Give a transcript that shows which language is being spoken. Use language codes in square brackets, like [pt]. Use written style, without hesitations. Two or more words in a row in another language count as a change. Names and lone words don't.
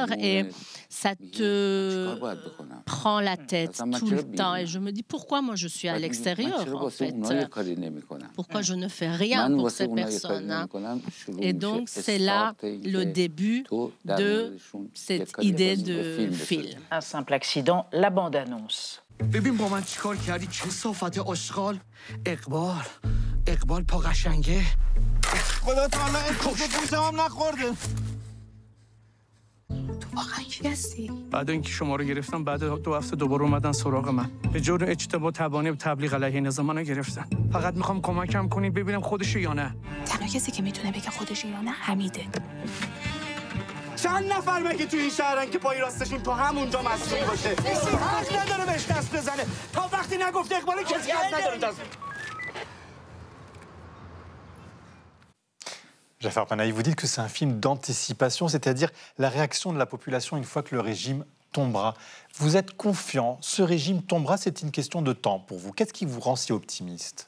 [fr] Et ça te prend la tête tout le temps. Et je me dis, pourquoi moi je suis à l'extérieur en fait? Pourquoi je ne fais rien pour ces personnes? Et donc, c'est là le début de cette idée de film. Un simple accident, la bande-annonce. [fa] ببین با من چیکار کردی چه صافت آشغال اقبال پا قشنگه خدا تعالی اسمش گوشم هم نخورده تو واقعا کی هستی؟ بعد اینکه شما رو گرفتم بعد 2 هفته دوباره اومدن سراغ من به جرم اجتماع تبانی تبلیغ علیه نظام منو گرفتن فقط میخوام کمکم کنید ببینم خودشه یا نه تنها کسی که میتونه بگه خودشه یا نه حمیده چند نفر مگه تو این شهرن که پای راستشون تو همونجا مسئول باشه کسی حق نداره بهش دست بزنه تا وقتی نگفته اقبال کسی حق نداره دست [fr] Jafar Panahi, vous dites que c'est un film d'anticipation, c'est-à-dire la réaction de la population une fois que le régime tombera. Vous êtes confiant, ce régime tombera, c'est une question de temps pour vous. Qu'est-ce qui vous rend si optimiste?